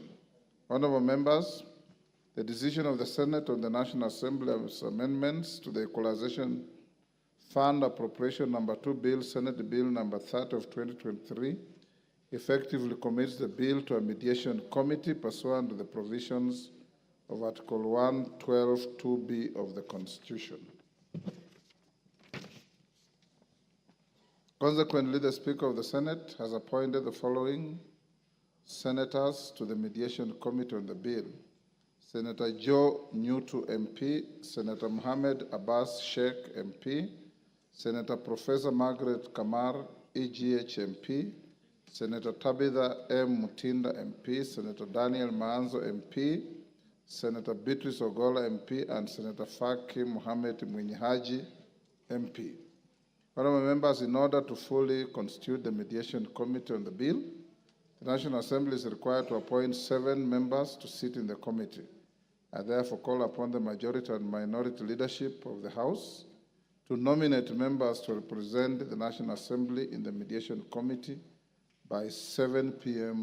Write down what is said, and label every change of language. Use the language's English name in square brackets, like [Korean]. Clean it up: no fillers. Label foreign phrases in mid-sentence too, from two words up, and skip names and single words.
[English] Honorable members, the decision of the Senate on the National Assembly's amendments to the Equalization Fund Appropriation Number 2 Bill, Senate Bill Number 30 of 2023, effectively commits the bill to a mediation committee pursuant to the provisions of Article 112 2B of the Constitution. Consequently, the Speaker of the Senate has appointed the following senators to the mediation committee on the bill: Senator Joe Newtu MP, Senator Mohammed Abbas Sheikh MP, Senator Professor Margaret Kamar EGH MP, Senator Tabitha M. Mutinda MP, Senator Daniel Maanzo MP, Senator Beatrice Ogola MP, and Senator Faki Mohamed Mwinyi Haji MP. Honorable members, in order to fully constitute the mediation committee on the bill, the National Assembly is required to appoint 7 members to sit in the committee. I therefore call upon the majority and minority leadership of the House to nominate members to represent the National Assembly in the mediation committee by 7 p.m.